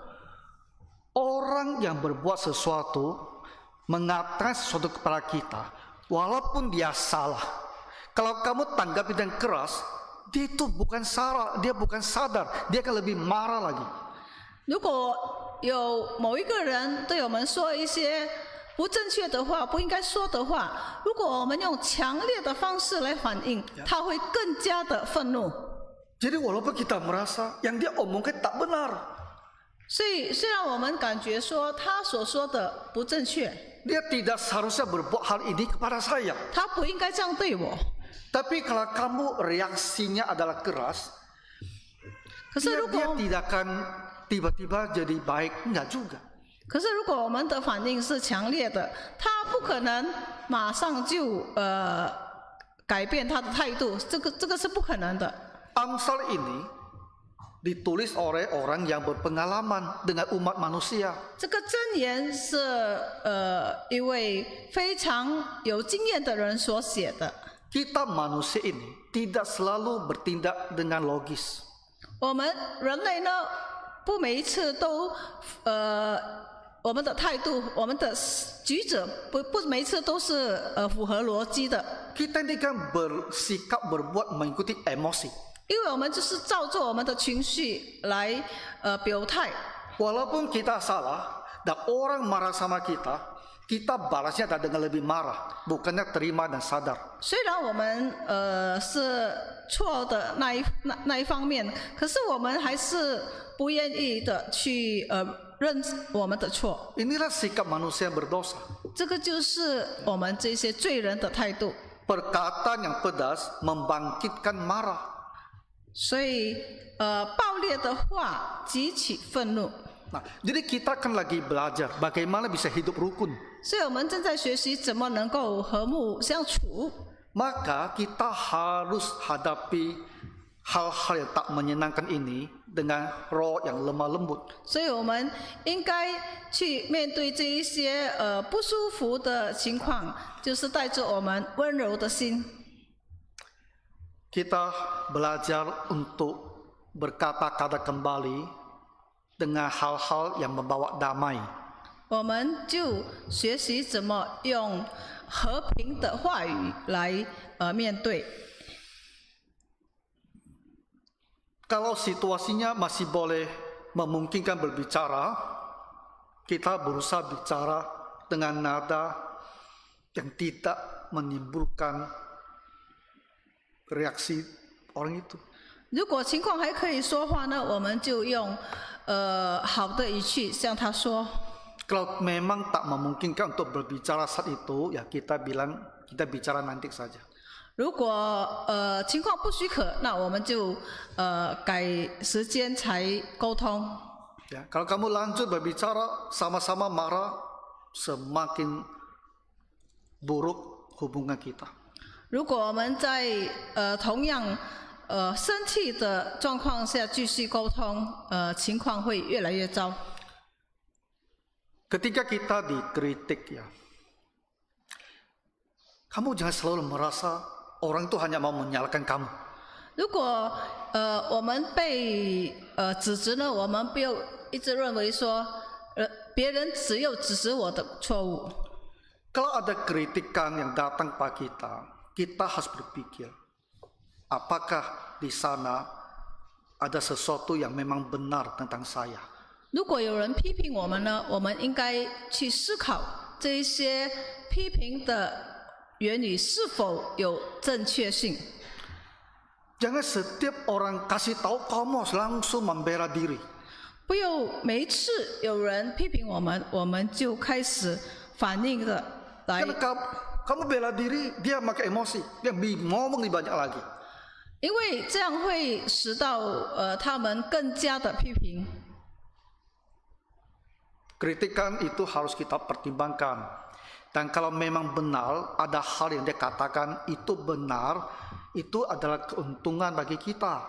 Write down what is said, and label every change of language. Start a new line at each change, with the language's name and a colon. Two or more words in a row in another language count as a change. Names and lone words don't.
Indonesian: Orang yang berbuat sesuatu, mengatakan sesuatu kepada kita, walaupun dia salah, kalau kamu tanggapi dengan keras, dia itu bukan salah, dia bukan sadar, dia akan lebih marah lagi.
Chinese: 如果有某一个人对我们说一些不正确的话、不应该说的话，如果我们用强烈的方式来反应，他会更加的愤怒。
Indonesian: Jadi walaupun kita merasa yang dia omongkan tak benar,
Chinese: 所以，虽然我们感觉说他所说的不正确，
Indonesian: dia tidak seharusnya berbuat hal ini kepada saya.
Chinese: 他不应该这样对我。
Indonesian: Tapi kalau kamu reaksinya adalah keras,
Chinese: 可是
Indonesian: dia
Chinese: 如果
Indonesian: tidak tiba-tiba jadi baik, enggak juga.
Chinese: 可是如果我们的反应是强烈的，他不可能马上就改变他的态度，这个是不可能的。
Indonesian: Amsal ini ditulis oleh orang yang berpengalaman dengan umat manusia.
Chinese: 这个箴言是一位非常有经验的人所写的。
Indonesian: Kita manusia ini tidak selalu bertindak dengan logis.
Chinese: 我们人类呢，不每一次都我们的态度、我们的举止不每一次都是符合逻辑的。
Indonesian: Kita ini kan bersikap berbuat mengikuti emosi.
Chinese: 因为我们就是照着我们的情绪来表态。
Indonesian: Walaupun kita salah dan orang marah sama kita, kita balasnya dengan lebih marah, bukannya terima dan sadar.
Chinese: 虽然我们是错的那一方面，可是我们还是不愿意的去认我们的错。
Indonesian: Inilah sikap manusia yang berdosa.
Chinese: 这个就是我们这些罪人的态度。
Indonesian: Perkataan yang pedas membangkitkan marah.
Chinese: 所以暴烈的话激起愤怒。
Indonesian: Nah, jadi kita kan lagi belajar bagaimana bisa hidup rukun.
Chinese: 所以我们正在学习怎么能够和睦相处。
Indonesian: Maka kita harus hadapi hal-hal yang tak menyenangkan ini dengan roh yang lemah lembut.
Chinese: 所以我们应该去面对这一些不舒服的情况，就是带着我们温柔的心。
Indonesian: Kita belajar untuk berkata-kata kembali dengan hal-hal yang membawa damai.
Chinese: 我们就学习怎么用和平的话语来面对。
Indonesian: Kalau situasinya masih boleh memungkinkan berbicara, kita berusaha bicara dengan nada yang tidak menimbulkan reaksi orang itu.
Chinese: 如果情况还可以说话呢，我们就用好的语气向他说。
Indonesian: Kalau memang tak memungkinkan untuk berbicara saat itu, ya kita bilang kita bicara nanti saja.
Chinese: 如果情况不许可，那我们就改时间才沟通。
Indonesian: Ya, kalau kamu lanjut berbicara sama-sama marah, semakin buruk hubungan kita.
Chinese: 如果我们在同样生气的状况下继续沟通，情况会越来越糟。
Indonesian: Ketika kita dikritik, ya, kamu jangan selalu merasa orang itu hanya mau menyalahkan kamu.
Chinese: 如果我们被指责呢，我们不要一直认为说别人只有指责我的错误。
Indonesian: Kalau ada kritikan yang datang kepada kita, kita harus berpikir, apakah di sana ada sesuatu yang memang benar tentang saya.
Chinese: 如果有人批评我们呢，我们应该去思考这一些批评的言语是否有正确性。
Indonesian: Jangan setiap orang kasih tahu kamu langsung membela diri.
Chinese: 不要每一次有人批评我们，我们就开始反应的来。
Indonesian: Karena kamu bela diri, dia pakai emosi, dia ngomong lebih banyak lagi.
Chinese: 因为这样会使到他们更加的批评。
Indonesian: Kritikan itu harus kita pertimbangkan. Dan kalau memang benar ada hal yang dia katakan itu benar, itu adalah keuntungan bagi kita.